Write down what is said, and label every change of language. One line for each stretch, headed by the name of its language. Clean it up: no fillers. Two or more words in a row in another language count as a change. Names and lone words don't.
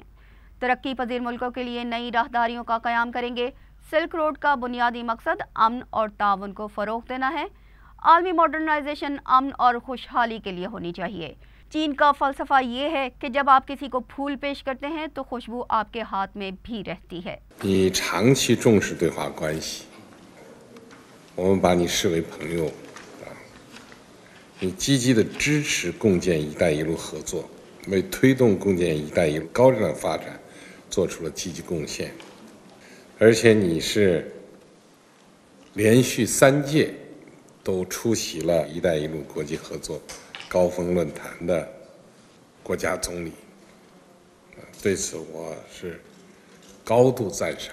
Urdu: ترقی پذیر ملکوں کے لیے نئی راہداریوں کا قیام کریں گے. سلک روڈ کا بنیادی مقصد امن اور تعاون کو فروغ دینا ہے. عالمی ماڈرنائزیشن امن اور خوشحالی کے لیے ہونی چاہیے. چین کا فلسفہ یہ ہے کہ جب آپ کسی کو پھول پیش کرتے ہیں تو خوشبو آپ کے ہاتھ میں بھی رہتی ہے.
Chinese: 你长期重视对华关系，我们把你视为朋友你积极的支持共建“一带一路”合作，为推动共建“一带一路”高质量发展做出了积极贡献。而且你是连续3届都出席了“一带一路”国际合作高峰论坛的国家总理，对此我是高度赞赏。